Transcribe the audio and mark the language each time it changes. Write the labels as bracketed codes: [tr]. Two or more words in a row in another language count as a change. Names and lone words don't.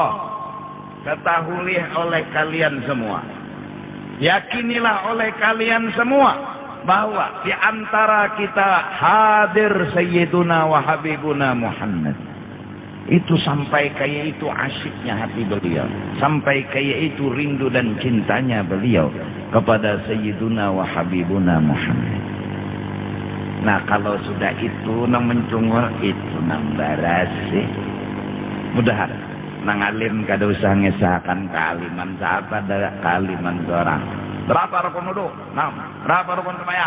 [id] Ketahuilah oleh kalian semua, yakinilah oleh kalian semua bahwa di antara kita hadir [ar] Sayyiduna wa Habibuna [id] Muhammad. Itu sampai kayak itu asyiknya hati beliau, sampai kayak itu rindu dan cintanya beliau kepada [ar] Sayyiduna wa Habibuna [id] Muhammad. [bjn] Nah kalau sudah itu nang mencungul, itu nang barasi, mudah nang alim kada usah ngesahkan kaliman siapa ada kaliman seorang. [id] Berapa rukun wudu? 6. Berapa rukun sembahyang?